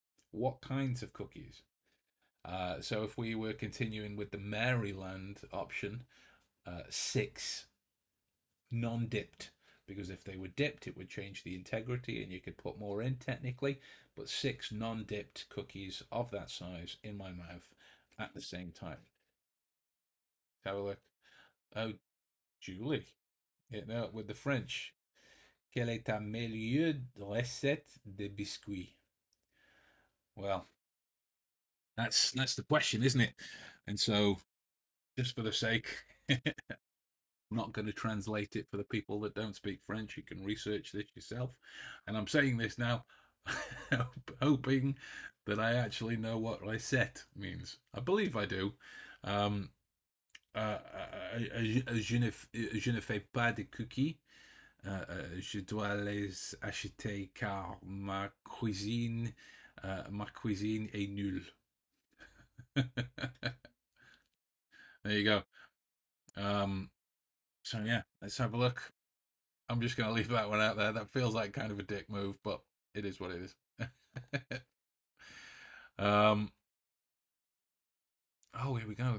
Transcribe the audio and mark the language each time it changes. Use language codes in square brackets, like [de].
[en] What kinds of cookies? So if we were continuing with the Maryland option, 6 non-dipped, because if they were dipped, it would change the integrity and you could put more in technically. But 6 non-dipped cookies of that size in my mouth at the same time. Have a look. Oh, Julie, with the French. [fr] Quelle est ta meilleure recette de biscuits? [en] Well, that's the question, isn't it? And so, just for the sake, I'm not going to translate it for the people that don't speak French. You can research this yourself. And I'm saying this now, hoping that I actually know what recette means. I believe I do. [fr] Um, je ne fais pas de cookies. Je dois les acheter car ma cuisine est nulle. [en] There you go. Um, so yeah, let's have a look. I'm just going to leave that one out there. That feels like kind of a dick move, but it is what it is. um, oh, here we go.